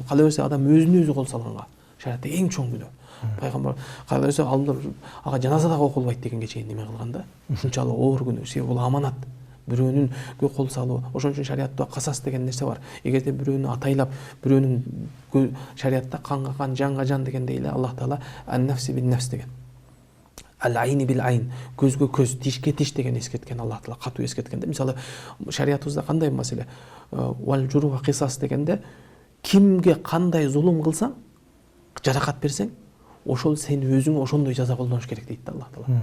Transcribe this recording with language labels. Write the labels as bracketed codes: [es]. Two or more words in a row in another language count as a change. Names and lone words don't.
[ky] Кала берсе адам өзүнө өзү кол салганга, шариатта эң чоң күнөө. Пайгамбар кала берсе алдында ага жаназа дагы окулбайт дегенге чейин неме кылган да. Ушунчалык оор күнөө, себеби бул аманат. Бирөөнүнгө кол салуу. Ошон үчүн шариатта касас деген нерсе бар. Эгерде бирөөнү атайлап, бирөөнүн шариатта канга кан, жанга жан дегенде эле Аллах Таала [ar] النفس بالنفس [ky] деген. [ar] العين بالعين, [ky] көзгө көз, тишке тиш деген эскерткен Аллах Таала, катуу эскерткенде. Мисалы шариятыбызда кандай маселе? [ar] والجروح قصاص [ky] дегенде кимге кандай зулум кылсаң, жаракат берсең, ошол сен өзүңө ошондой жаза колдонуш керек дейт да Аллах Таала.